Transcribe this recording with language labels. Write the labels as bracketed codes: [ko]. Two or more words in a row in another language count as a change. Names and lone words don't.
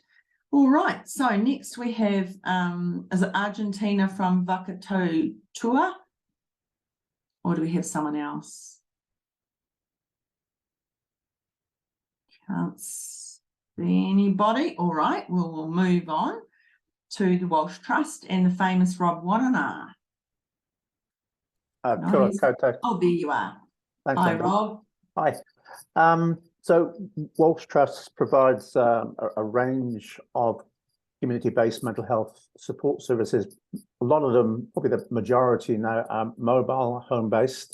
[en] All right, so next we have is it Argentina from Vakatoa Tour, or do we have someone else? Can't see anybody. All right, we'll move on to the Walsh Trust and the famous Rob whānau. [mi] Kia ora koutou. [en] Oh, there you are. Thanks, Hi, Linda. Rob. Hi. So Walsh Trust provides a range of community-based mental health support services. A lot of them, probably the majority now, are mobile, home-based.